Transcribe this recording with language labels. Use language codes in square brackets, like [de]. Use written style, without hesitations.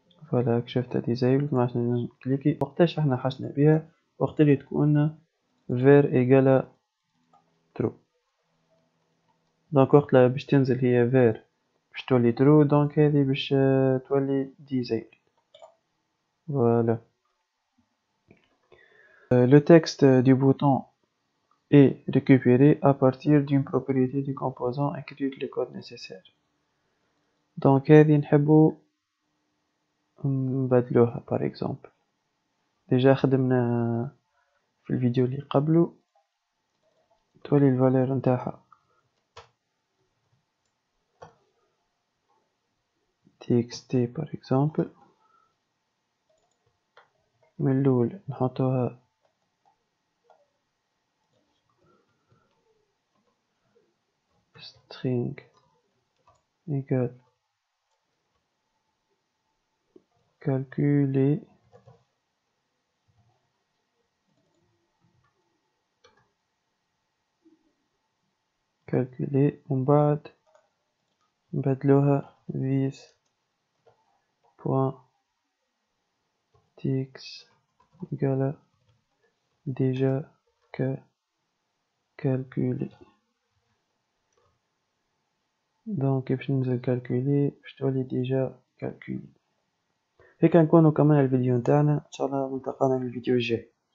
[ar] فوالا كشفتها disabled ما عادش نجم كليكي. وقتاش احنا حاجنا بيها؟ وقت اللي تكون [fr] ver égale true. [ar] دونك وقت لا باش تنزل هي ver باش تولي true، دونك هذه باش تولي disabled. [fr] Voilà. Le texte du bouton est récupéré à partir d'une propriété du composant inclut le code nécessaire. [ar] Donc هذه نحبو نبدلوها [fr] par exemple. [ar] déjà خدمنا في الفيديو اللي قبله. تولي الفالور نتاعها txt par exemple. من الأول نحطوها [fr] string égale calculer [ar] ومن بعد نبدلوها [fr] this point txt égale déjà calculer. [ar] donc باش ننزل calculer باش تولي [fr] déjà calculer. [ar] هيك نكونوا كمان الفيديو نتاعنا. ان شاء الله نلتقانا في الفيديو الجاي.